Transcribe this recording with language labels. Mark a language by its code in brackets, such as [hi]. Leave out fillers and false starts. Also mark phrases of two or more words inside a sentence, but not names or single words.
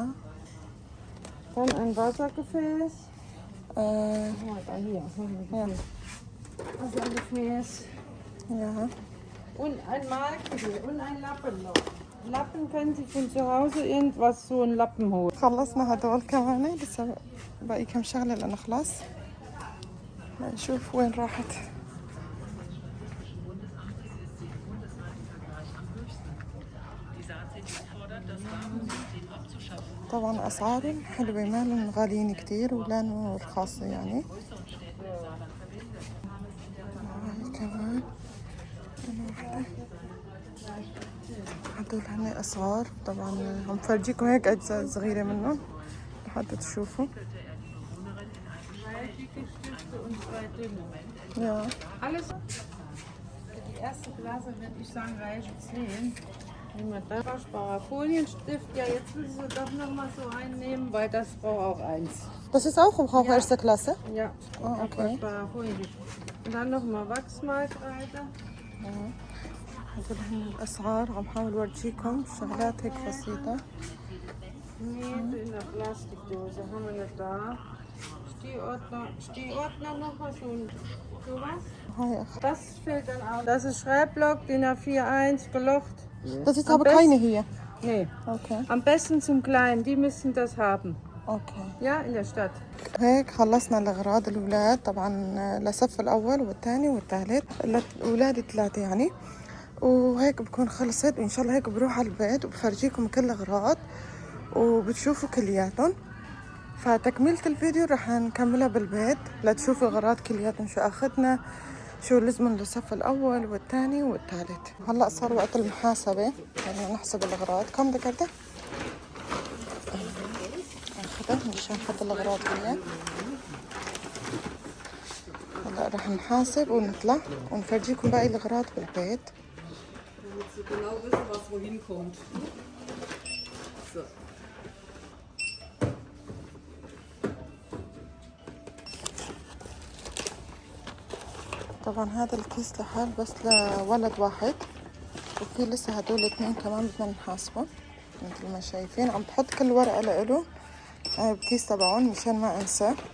[de] Dann ein Wassergefäß. Äh, Hier, Wassergefäß. Wassergefäß. ja. Und ein Malkübel und ein Lappen noch. Lappen können Sie von zu Hause irgendwas, so einen Lappen holen. [ar] خلصنا هدول كمان، لسه باقي كم شغلة لنخلص. نشوف وين راحت. طبعا أسعارهم حلوة، ما لهم غاليين كتير ولا لهم رخاصة يعني. هاي كمان واحدة. هدول هن أسعار. طبعا عم فرجيكم هيك أجزاء صغيرة منهم لحتى تشوفوا. [de] Und zwei dünne. Ja. Alles. Die erste Klasse würde ich sagen, reicht 10. Nehmen wir da Waschbarer Folienstift. Ja, jetzt müssen Sie doch noch mal so einen nehmen, weil das braucht auch eins. Das ist auch im Rauch erster Klasse? Ja, Ah, okay. Waschbarer Folienstift. Und dann noch mal Wachsmalkreide. [ar] هدول هن الأسعار. عم حاول أورجيكم شغلات هيك بسيطة. [de] Knete in der Plastikdose haben wir nicht da. Stehordner noch mal sowas. [ar] هاي أخ. [de] Das fällt dann auch. Das ist Schreibblock, DIN A4-1, gelocht. Das ist Am aber besten- keine hier. Nee, Okay. am besten zum Kleinen, die müssen das haben. [ar] اوكي. [de] Ja, in der Stadt. [ar] هيك خلصنا الأغراض الأولاد طبعا لصف الأول والثاني والثالث. الأولاد 3 يعني. وهيك بكون خلصت، وإن شاء الله هيك بروح على البيت وبفرجيكم كل الأغراض وبتشوفوا كلياتهم. فتكملة الفيديو رح نكملها بالبيت لتشوفوا الأغراض كلياتهم شو أخذنا، شو لزمن للصف الأول والثاني والثالث. هلأ صار وقت المحاسبة، بدنا نحسب الأغراض. كم ذكرته؟ أخذه مشان نحط الأغراض هي. هلا رح نحاسب ونطلع ونفرجيكم باقي الأغراض بالبيت. [de] Damit Sie genau wissen, was wohin kommt. So. [ar] طبعا هذا الكيس لحال بس لولد واحد، وفي لسه هدول 2 كمان بدنا نحاسبه. مثل ما شايفين عم بحط كل ورقة لإله بكيس تبعهم مشان ما انسى.